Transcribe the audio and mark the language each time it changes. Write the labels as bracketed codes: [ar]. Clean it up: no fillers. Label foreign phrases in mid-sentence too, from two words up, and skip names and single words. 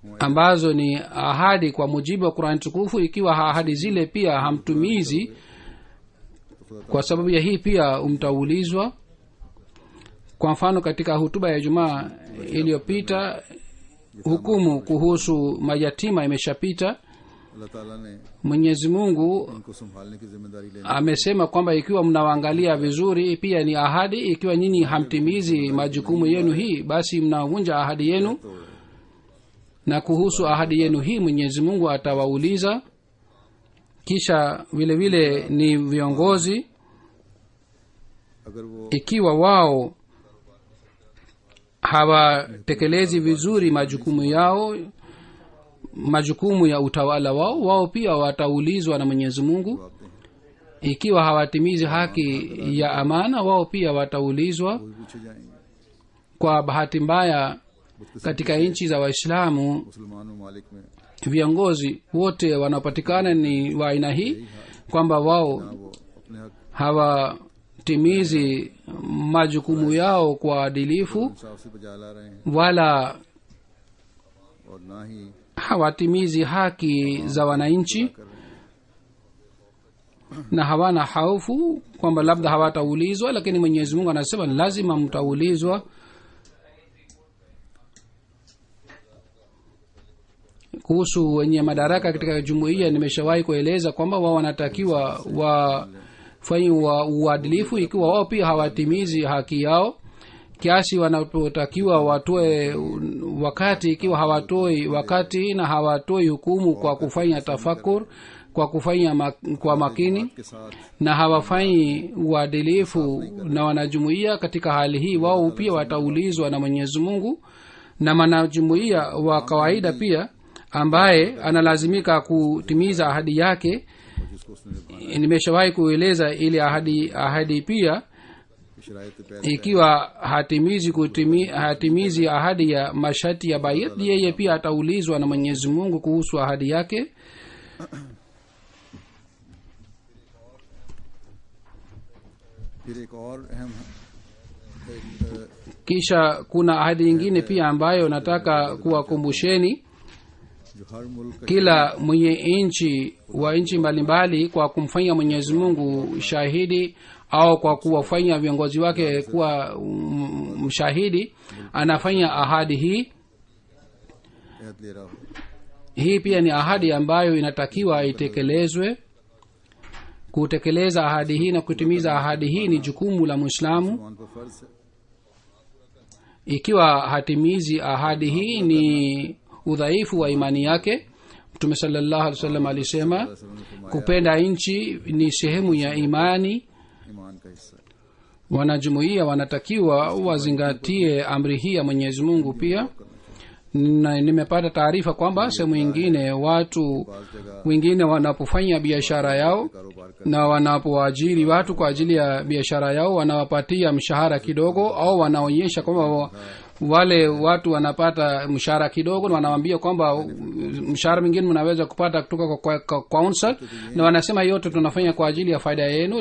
[sw] ambazo ni ahadi kwa mujibu wa Qur'an tukufu, ikiwa ahadi zile pia hamtumizi, kwa sababu ya hii pia mtaulizwa. Kwa mfano katika hutuba ya Ijumaa iliyopita, hukumu kuhusu mayatima imeshapita. [ur] اللہ تعالیٰ نے [sw] Mwenyezi Mungu [ur] ان کو سنبھالنے کی ذمہ داری لینی [sw] amesema kwamba ikiwa mnawaangalia vizuri, pia ni ahadi. Ikiwa nyinyi hamtimizi majukumu yenu hii, basi mnavunja ahadi yenu, na kuhusu ahadi yenu hii Mwenyezi Mungu atawauliza. Kisha vile vile ni viongozi, [ur] اگر وہ [sw] ikiwa wao hawatekelezi vizuri majukumu yao, majukumu ya utawala wao, wao pia wataulizwa na Mwenyezi Mungu. Ikiwa hawatimizi haki ya amana, wao pia wataulizwa. [ur] بھی پوچھے جائیں گے. [sw] Kwa bahati mbaya katika nchi za Waislamu [ur] مسلمان ممالک میں [sw] viongozi wote wanaopatikana ni wa aina hii, kwamba wao [ur] وہ اپنے حق [sw] hawatimizi majukumu yao kwa adilifu, [ur] انصاف سے بجا لا رہے ہیں [sw] wala [ur] اور نہ ہی [sw] hawatimizi haki za wananchi, [ur] کر رہے ہیں. [sw] na hawana haufu kwamba labda hawataulizwa, lakini Mwenyezi Mungu anasema lazima mtaulizwa. Kuhusu wenye madaraka katika jumuiya, nimeshawahi kueleza kwamba wao wanatakiwa wafanye uadilifu ikiwa wao pia hawatimizi haki yao, kiasi wanapotakiwa watoe wakati. Ikiwa hawatoi wakati na hawatoi hukumu kwa kufanya tafakur, kwa kufanya kwa makini, [ur] کے ساتھ [sw] na hawafanyi uadilifu na wanajumuiya, katika hali hii wao pia wataulizwa na Mwenyezi Mungu. Na mwanajumuiya wa kawaida pia ambaye analazimika kutimiza ahadi yake, [ur] جس کو اس نے [sw] nimeshawahi kueleza ile ahadi pia, [ur] شرائط پیدا [sw] ikiwa hatimizi ahadi ya masharti ya bayat, yeye pia ataulizwa na Mwenyezi Mungu kuhusu ahadi yake. [ur] پھر ایک اور اہم [sw] Kisha kuna ahadi nyingine pia ambayo nataka kuwakumbusheni. [ur] جو ہر ملک کا [sw] Kila mwenye nchi wa nchi mbalimbali, kwa kumfanya Mwenyezi Mungu shahidi au kwa kuwafanya viongozi wake kuwa mshahidi, anafanya ahadi hii. [ur] عہد لے رہا ہو [sw] Hii pia ni ahadi ambayo inatakiwa itekelezwe. Kutekeleza ahadi hii na kutimiza ahadi hii ni jukumu la Muislamu. [ur] مسلمان پر فرض ہے. [sw] Ikiwa hatimizi ahadi hii ni udhaifu wa imani yake. Mtume [ar] صلى الله عليه وسلم [sw] alisema [ur] وسلم نے فرمایا [sw] kupenda nchi ni sehemu ya imani. [ur] ایمان کا حصہ ہے. [sw] Wanajumuiya wanatakiwa wazingatie amri hii ya Mwenyezi Mungu pia. Na nimepata taarifa kwamba sehemu nyingine watu [ur] بعض جگہ [sw] wengine wanapofanya biashara yao [ur] کاروبار کر [sw] na wanapoajiri watu kwa ajili ya biashara yao, wanawapatia mshahara kidogo, au wanaonyesha kwamba wale watu wanapata mshahara kidogo, na wanawaambia kwamba mshahara mwingine mnaweza kupata kutoka kwa council, na wanasema yote tunafanya kwa ajili ya faida yenu.